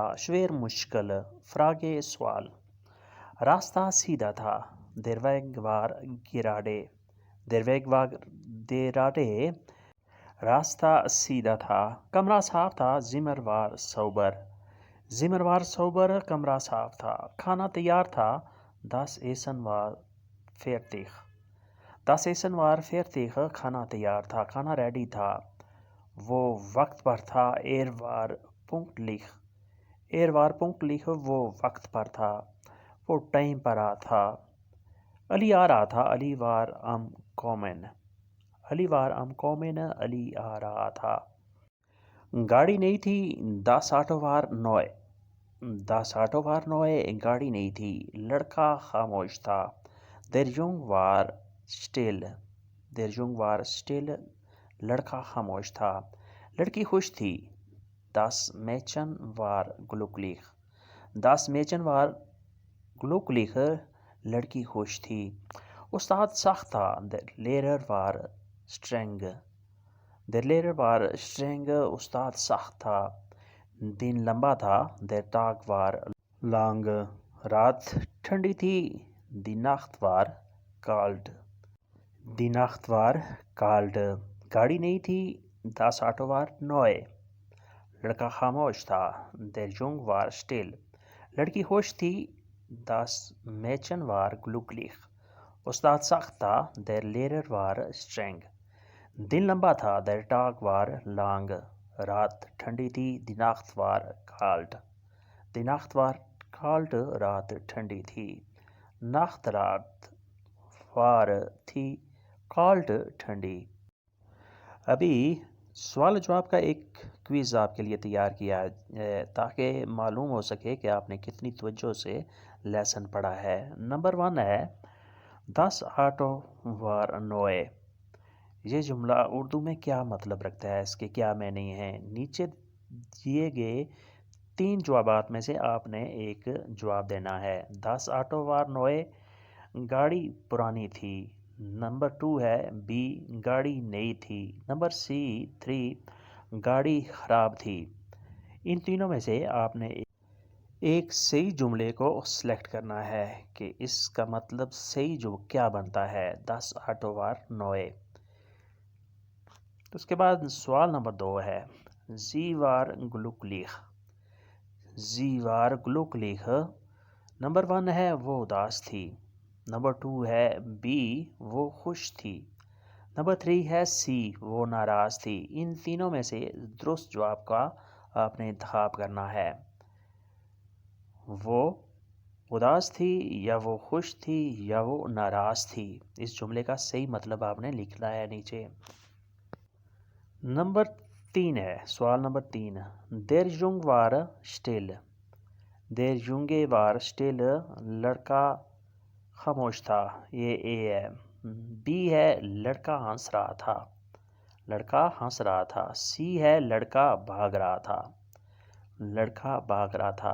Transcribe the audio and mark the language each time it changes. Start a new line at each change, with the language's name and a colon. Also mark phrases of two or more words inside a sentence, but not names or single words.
Urdu: شویر مشکل، فراگے سوال۔ راستہ سیدھا تھا,
German: der Weg war gerade. der Weg war gerade,
Urdu: راستہ سیدھا تھا. کمرہ صاف تھا,
German: Zimmer war sauber. Zimmer war sauber,
Urdu: کمرہ صاف تھا. کھانا تیار تھا,
German: das Essen war fertig. Das Essen war fertig,
Urdu: کھانا تیار تھا، کھانا ریڈی تھا. وہ وقت پر تھا,
German: er war pünktlich. Er war pünktlich,
Urdu: وہ وقت پر تھا، وہ ٹائم پر آ تھا. علی آ رہا تھا، علی
German: war am kommen. अली war am kommen,
Urdu: علی آ رہا تھا. گاڑی نہیں تھی,
German: das Auto war neu. Das Auto war neu,
Urdu: گاڑی نہیں تھی۔ لڑکا خاموش تھا,
German: der Junge war still. Der Junge war still,
Urdu: لڑکا خاموش تھا. لڑکی خوش تھی,
German: das Mädchen war glücklich. Das Mädchen war glücklich,
Urdu: لڑکی خوش تھی. استاد سخت تھا,
German: der Lehrer war streng. Der Lehrer war streng,
Urdu: استاد سخت تھا. دن لمبا تھا,
German: der Tag war lang.
Urdu: رات ٹھنڈی تھی,
German: die Nacht war kalt. Die Nacht war kalt.
Urdu: گاڑی نہیں تھی,
German: das Auto war neu.
Urdu: لڑکا خاموش تھا,
German: der Junge war still.
Urdu: لڑکی خوش تھی,
German: das Mädchen war glücklich.
Urdu: استاد سخت تھا,
German: der Lehrer war streng.
Urdu: دن لمبا تھا,
German: der Tag war lang.
Urdu: رات ٹھنڈی تھی,
German: die Nacht war kalt. Die Nacht war kalt,
Urdu: رات ٹھنڈی تھی. Nacht रात, war थी, kalt ठंडी. ابھی سوال جواب کا ایک کوئز آپ کے لیے تیار کیا ہے تاکہ معلوم ہو سکے کہ آپ نے کتنی توجہ سے لیسن پڑھا ہے. نمبر 1 ہے,
German: das Auto war neu.
Urdu: یہ جملہ اردو میں کیا مطلب رکھتا ہے، اس کے کیا معنی ہیں. نیچے دیے گئے 3 جوابات میں سے آپ نے ایک جواب دینا ہے.
German: das Auto war neu,
Urdu: گاڑی پرانی تھی. نمبر 2 ہے، بی، گاڑی نئی تھی. نمبر سی 3، گاڑی خراب تھی. ان تینوں میں سے آپ نے ایک صحیح جملے کو سلیکٹ کرنا ہے کہ اس کا مطلب صحیح جو کیا بنتا ہے.
German: das Auto war neu.
Urdu: تو اس کے بعد سوال نمبر 2 ہے,
German: sie war glücklich. sie war glücklich.
Urdu: نمبر 1 ہے، وہ اداس تھی. نمبر 2 ہے، بی، وہ خوش تھی. نمبر 3 ہے، سی، وہ ناراض تھی. ان تینوں میں سے درست جواب کا آپ نے انتخاب کرنا ہے. وہ اداس تھی یا وہ خوش تھی یا وہ ناراض تھی. اس جملے کا صحیح مطلب آپ نے لکھنا ہے نیچے. نمبر 3 ہے، سوال نمبر 3۔
German: der Junge war still, der Junge war still,
Urdu: لڑکا خاموش تھا، یہ اے ہے۔ بی ہے لڑکا ہنس رہا تھا، لڑکا ہنس رہا تھا۔ سی ہے لڑکا بھاگ رہا تھا، لڑکا بھاگ رہا تھا۔